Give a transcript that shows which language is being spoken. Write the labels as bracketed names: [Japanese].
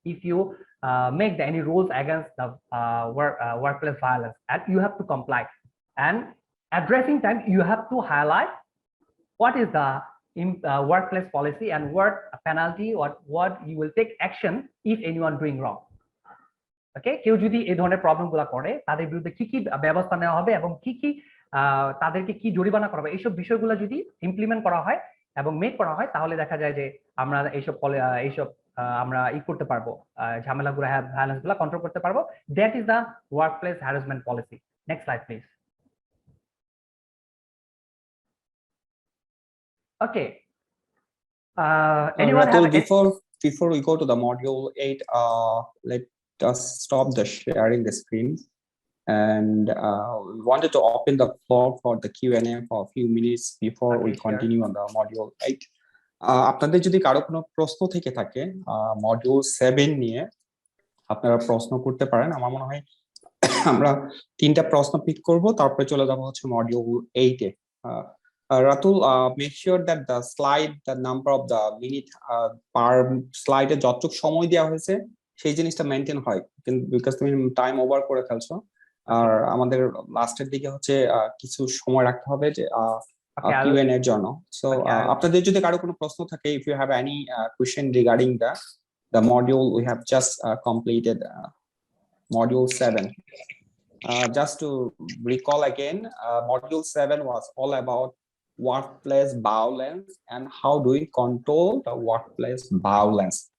[English] If you make any rules against the workplace violence, and you have to comply. And addressing time, you have to highlight what is the workplace policy and what penalty, what you will take action if anyone doing wrong. [Bangla] ওকে, কেউ যদি এই ধরনের প্রবলেমগুলো করে তাদের বিরুদ্ধে কি কি ব্যবস্থা নেওয়া হবে এবং কি কি তাদেরকে কি জরিমানা করা হবে, এইসব বিষয়গুলো যদি ইমপ্লিমেন্ট করা হয় এবং মেক করা হয়, তাহলে দেখা যায় যে আমরা এইসব আমরা করতে পারবো, ঝামেলাগুলো, ভায়োলেন্সগুলো কন্ট্রোল করতে পারবো। [English] That is the workplace harassment policy. Next slide please. Okay. Anyone Ratul, before we go to the module 8, let us stop the sharing the screen, and we wanted to open the floor for the Q&A for a few minutes before we continue on the module 8. [Bangla] আপনাদের যদি কারো কোনো প্রশ্ন থেকে থাকে module 7 নিয়ে, আপনারা প্রশ্ন করতে পারেন। আমার মনে হয় আমরা 3টা প্রশ্ন পিক করব, তারপরে চলে যাব হচ্ছে module 8 A. [English] Ratul, make sure that the slide, the number of the minute per slide [Bangla] এ যতটুক সময় দেওয়া হয়েছে সেই জিনিসটা মেনটেন হয়, বিকজ তুমি টাইম ওভার করে ফেলছো। আর আমাদের লাস্টের দিকে হচ্ছে কিছু সময় রাখতে হবে যে Q&A এর জন্য। সো আপনাদের যদি কারো কোনো প্রশ্ন থাকে, [English] if you have any question regarding the module we have just completed, module 7. Just to recall again, module 7 was all about workplace violence and how do we control the workplace violence.